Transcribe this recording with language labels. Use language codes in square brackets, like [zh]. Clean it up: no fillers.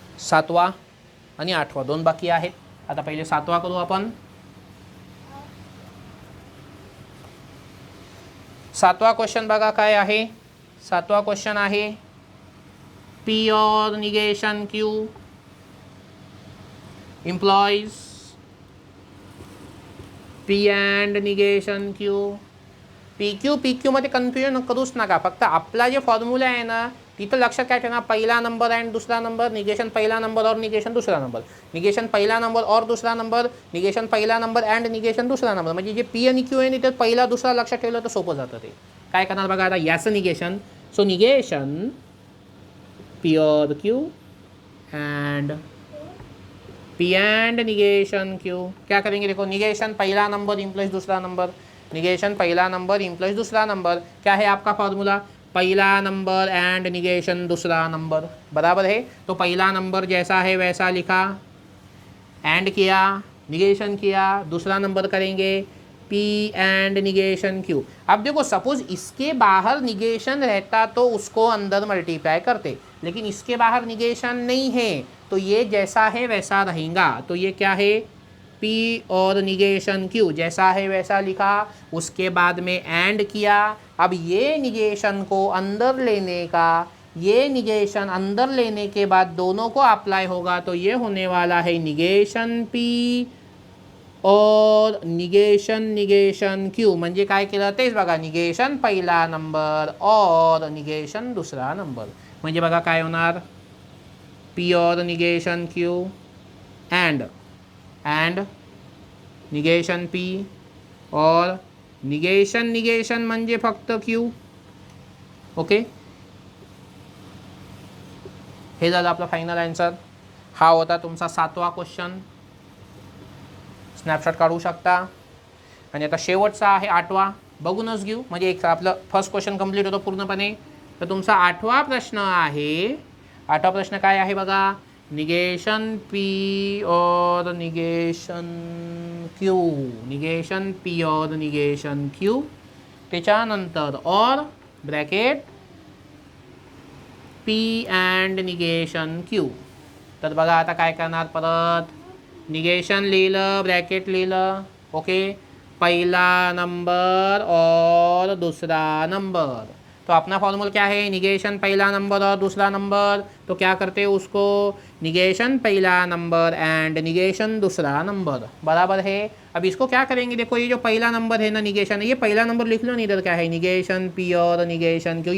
[mr] 7वा आणि 8वा 2 बाकी आहेत. आता पहिले 7वा करू आपण. 7वा क्वेश्चन बघा काय आहे. 7वा क्वेश्चन आहे P और negation Q implies P and negation Q. PQ मध्ये कन्फ्युजन करूच नका. फक्त आपला जे फॉर्म्युला आहे ना तिथं लक्षात काय ठेवणार, पहिला नंबर अँड दुसरा नंबर, निगेशन पहिला नंबर और निगेशन दुसरा नंबर, निगेशन पहिला नंबर और दुसरा नंबर, निगेशन पहिला नंबर अँड निगेशन दुसरा नंबर. म्हणजे जे P आणि Q आहे ना ते पहिला दुसरा लक्षात ठेवलं तर सोपं जातं. ते काय करणार बघा आता, याचं निगेशन. सो निगेशन P और Q end P end negation Q. [hi] क्या करेंगे देखो, निगेशन पहला नंबर इम्प्लाइज दूसरा नंबर, निगेशन पहला नंबर इम्प्लाइज दूसरा नंबर. क्या है आपका फॉर्मूला, पहला नंबर एंड निगेशन दूसरा नंबर. बराबर है. तो पहला नंबर जैसा है वैसा लिखा, एंड किया, निगेशन किया, दूसरा नंबर करेंगे P एंड निगेशन Q. अब देखो सपोज इसके बाहर निगेशन रहता तो उसको अंदर मल्टीप्लाई करते, लेकिन इसके बाहर निगेशन नहीं है तो ये जैसा है वैसा रहेगा. तो ये क्या है, P और निगेशन Q जैसा है वैसा लिखा, उसके बाद में एंड किया. अब ये निगेशन को अंदर लेने का, ये निगेशन अंदर लेने के बाद दोनों को अप्लाई होगा तो ये होने वाला है निगेशन P और निगेशन Q. [mr] म्हणजे काय केलं तेच बघा, निगेशन पहिला नंबर और निगेशन दुसरा नंबर. म्हणजे बघा काय होणार, P और negation Q end negation P और निगेशन म्हणजे फक्त Q. ओके, हे झालं आपला फायनल आन्सर. हा होता तुमचा 7वा क्वेश्चन. स्नॅपशॉट काढू शकता. आणि आता शेवटचा आहे 8वा, बघूनच घेऊ म्हणजे एक आपलं फर्स्ट क्वेश्चन कंप्लीट होतो पूर्णपणे. तर तुमचा 8वा प्रश्न आहे. 8वा प्रश्न काय आहे बघा, निगेशन P और निगेशन Q, निगेशन P और निगेशन Q, त्याच्यानंतर और bracket P and negation Q. तर बघा आता काय करणार, परत निगेशन लिहिलं, ब्रॅकेट लिहिलं. ओके, पहिला नंबर और दूसरा नंबर. [hi] तो अपना फॉर्मूला क्या है, निगेशन पहला नंबर और दूसरा नंबर. तो क्या करते हैं उसको, निगेशन पहला नंबर एंड निगेशन दूसरा नंबर. बराबर है. अब इसको क्या करेंगे, देखो ये जो पहला नंबर है ना निगेशन, ये पहला नंबर लिख लो नहीं, इधर क्या है निगेशन P और निगेशन Q.